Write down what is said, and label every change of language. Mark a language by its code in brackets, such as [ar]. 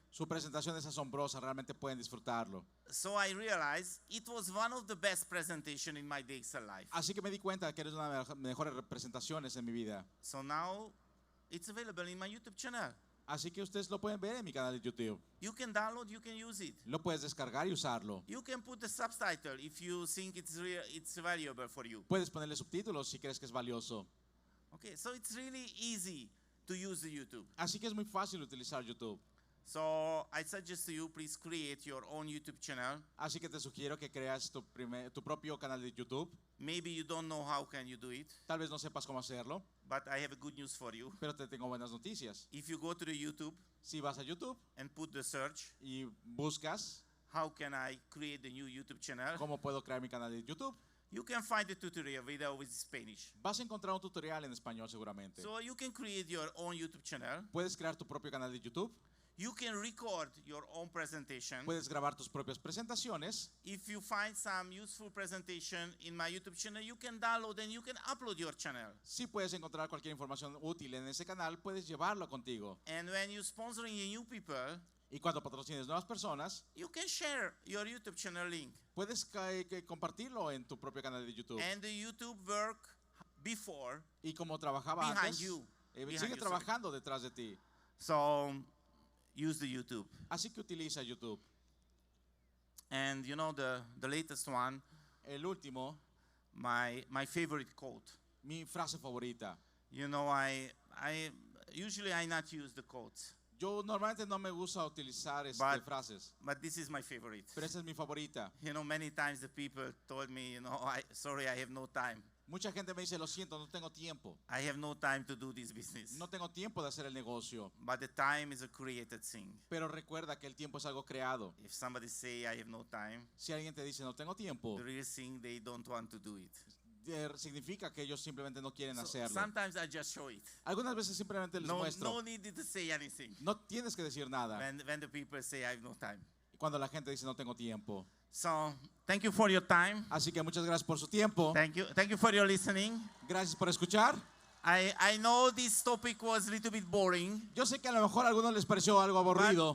[es] Su presentación es asombrosa, realmente pueden disfrutarlo. [en] So I realized it was one of the best presentation in my DXL life. [es] Así que me di cuenta que eres una de las mejores presentaciones en mi vida. [en] So now it's available in my YouTube channel. [es] Así que ustedes lo pueden ver en mi canal de YouTube. [en] You can download, you can use it. [es] Lo puedes descargar y usarlo. [en] You can put the subtitle if you think it's valuable for you. [es] Puedes ponerle subtítulos si crees que es valioso. [en] Okay, so it's really easy to use the YouTube. [es] Así que es muy fácil utilizar YouTube. [en] So I suggest to you, please create your own YouTube channel. [es] Así que te sugiero que creas tu propio canal de YouTube. [en] Maybe you don't know how can you do it, [es] Tal vez no sepas cómo hacerlo, [en] but I have a good news for you. [es] pero te tengo buenas noticias. [en] If you go to the YouTube [es] Si vas a YouTube [en] and put the search, [es] y buscas [en] how can I create the new YouTube channel? [es] cómo puedo crear mi canal de YouTube, [en] you can find a tutorial video with Spanish. [es] Vas a encontrar un tutorial en español seguramente. [en] So you can create your own YouTube channel. [es] Puedes crear tu propio canal de YouTube. [en] You can record your own presentation. [es] Puedes grabar tus propias presentaciones. [en] If you find some useful presentation in my YouTube channel, you can download and you can upload your channel. [es] Si puedes encontrar cualquier información útil en ese canal, puedes llevarlo contigo. [en] And when you're sponsoring new people, [es] Y cuando patrocines nuevas personas, [en] you can share your YouTube channel link. [es] puedes compartirlo en tu propio canal de YouTube. [en] And the YouTube work before [es] Y como trabajaba [en] behind [es] antes, [en] you. Behind [es] sigue [en] you, [es] trabajando detrás de ti. [en] So use the YouTube. [es] Así que utiliza YouTube. [en] And you know the latest one, [es] El último, [en] my favorite quote. [es] mi frase favorita. [en] You know, I usually I not use the quotes, [es] Yo normalmente no me gusta utilizar frases, [en] but this is my favorite. [es] pero esa es mi favorita. [en] You know, many times the people told me, you know, sorry, I have no time. [es] Mucha gente me dice, lo siento, no tengo tiempo. [en] I have no time to do this business. [es] No tengo tiempo de hacer el negocio. [en] But the time is a created thing. [es] Pero recuerda que el tiempo es algo creado. [en] If somebody say I have no time, [es] Si alguien te dice, no tengo tiempo, [en] the real thing they don't want to do it. [es] significa que ellos simplemente no quieren [en] So [es] hacerlo. [en] sometimes I just show it. [es] Algunas veces simplemente les [en] No [es] muestro. [en] need to say anything. [es] No tienes que decir nada. [en] When the people say I have no time. [es] Cuando la gente dice, no tengo tiempo. [en] So thank you for your time. [es] Así que muchas gracias por su tiempo. [en] Thank you for your listening. [es] Gracias por escuchar. [en] I know this topic was a little bit boring, [es] Yo sé que a lo mejor a algunos les pareció algo aburrido,